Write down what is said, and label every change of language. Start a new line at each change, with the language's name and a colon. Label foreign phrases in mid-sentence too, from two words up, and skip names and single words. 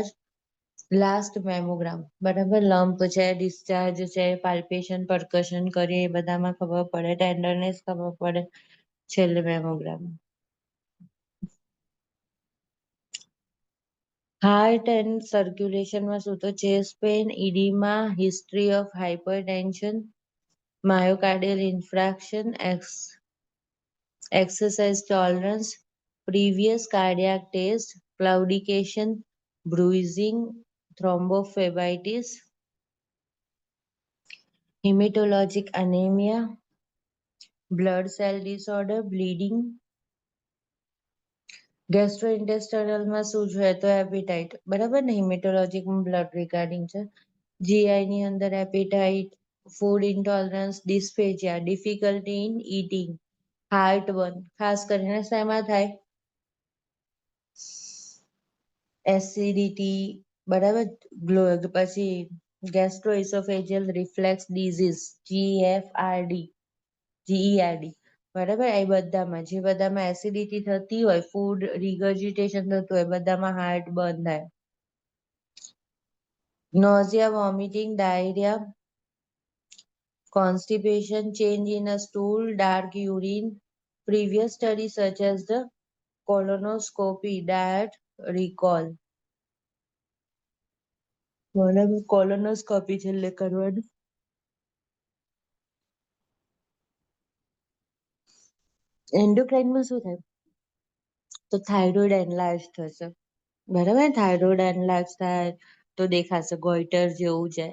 English: last mammogram,
Gujarati: બરાબર, લમ્પ છે, ડિસ્ચાર્જ છે,
English: palpation, percussion
Gujarati: કરીએ એ બધામાં ખબર પડે, ટેન્ડરનેસ ખબર પડે, છેલ્લે મેમોગ્રામ.
English: heart and circulation-માં
Gujarati: શું તો
English: chest pain, edema, history of hypertension, myocardial infarction, exercise tolerance, previous cardiac test, claudication, bruising, thrombophlebitis, hematologic anemia, blood cell disorder, bleeding.
Gujarati: ગેસ્ટ્રોઇન્ટેસ્ટાઇનલમાં શું જોઈએ તો એપિટાઇટ, બરાબર ને, હિમેટોલોજીકમાં
English: blood regarding
Gujarati: છે. જીઆઈ ની અંદર
English: appetite, food intolerance, dysphagia, difficulty in eating, heart burn,
Gujarati: ખાસ કરીને શેમાં થાય? એસિડિટી, બરાબર, પછી
English: gastroesophageal reflux disease,
Gujarati: જીઈઆરડી, બરાબર, એ બધામાં જે બધામાં એસિડિટી થતી હોય,
English: food regurgitation
Gujarati: થતું હોય, બધામાં
English: heart burn
Gujarati: થાય.
English: nausea, vomiting, diarrhea, constipation, change in a stool, dark urine, previous studies such as the colonoscopy, diet, recall.
Gujarati: બરાબર, કોલોનોસ્કોપી છેલ્લે કરવાનું. એન્ડોક્રાઇનમાં શું થાય? તો
English: thyroid enlarge
Gujarati: થશે. બરાબર,
English: thyroid enlarge
Gujarati: થાય તો દેખાશે ગોઈટર જેવું છે.